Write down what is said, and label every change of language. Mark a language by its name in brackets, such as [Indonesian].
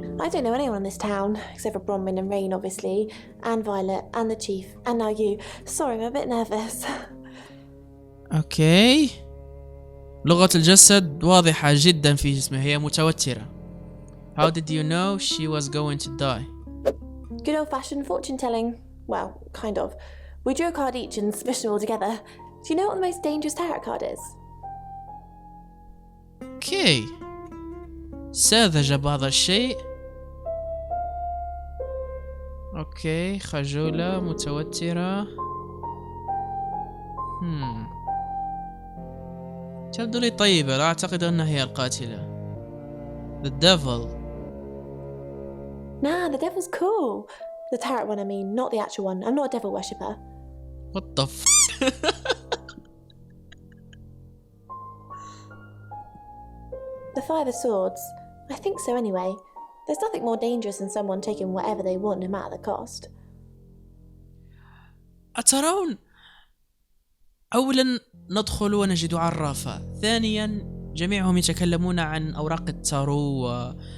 [English] I don't know anyone in this town, except for Bronwyn and Rain, obviously, and Violet, and the Chief, and now you. Sorry, I'm a bit nervous. Okay. [Arabic] لغة الجسد واضحة جدا في جسمها، هي متوترة. [English] How did you know she was going to die? Good old-fashioned fortune-telling. Well, kind of. We drew a card each and smushed them all together. Do you know what the most dangerous tarot card is? [Arabic] Okay. ساذج بعض الشيء. اوكي، خجولة، متوترة. تبدو لي طيبة، لا أعتقد أنها هي القاتلة. [English] The devil. Nah, the devil's cool. The tarot one, I mean, not the actual one. I'm not a devil worshipper. What the f... The Five of Swords. I think so anyway. There's nothing more dangerous than someone taking whatever they want no matter the cost. [Arabic] أترون؟ أولا ندخل ونجد عرافة، ثانيا جميعهم يتكلمون عن أوراق التارو